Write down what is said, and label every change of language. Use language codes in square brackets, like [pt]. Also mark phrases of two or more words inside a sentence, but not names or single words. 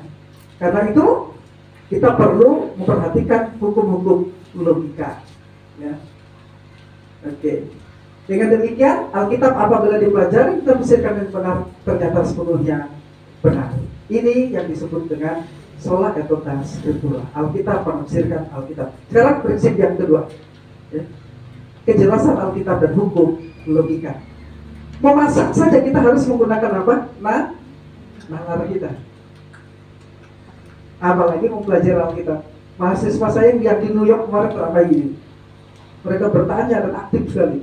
[id] Karena itu kita perlu memperhatikan hukum-hukum logika, ya. Oke. Dengan demikian, Alkitab apabila dipelajari kita tafsirkan dengan benar, ternyata sepenuhnya benar. Ini yang disebut dengan [la] sola et tota scriptura. [id] Alkitab menafsirkan Alkitab. Sekarang prinsip yang kedua, ya. Kejelasan Alkitab dan hukum logika. Memasak saja kita harus menggunakan apa? Nalar kita. Apalagi mempelajari Alkitab. Mahasiswa saya yang di New York kemarin teramai ini, mereka bertanya dan aktif sekali.